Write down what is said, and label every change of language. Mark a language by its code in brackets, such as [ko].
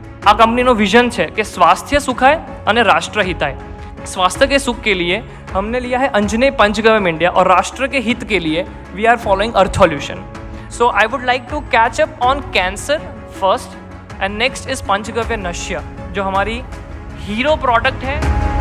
[gu] આ કંપનીનો વિઝન છે કે સ્વાસ્થ્ય સુખાય અને રાષ્ટ્ર हिताय। [hi] स्वास्थ्य के सुख के लिए हमने लिया है अंजनेय पंचगव्य इंडिया, और राष्ट्र के हित के लिए [en] We are following अर्थोल्यूशन। So I would like to catch up on cancer first, and next is Panchgavya Nashya, [hi] जो हमारी हीरो प्रोडक्ट है.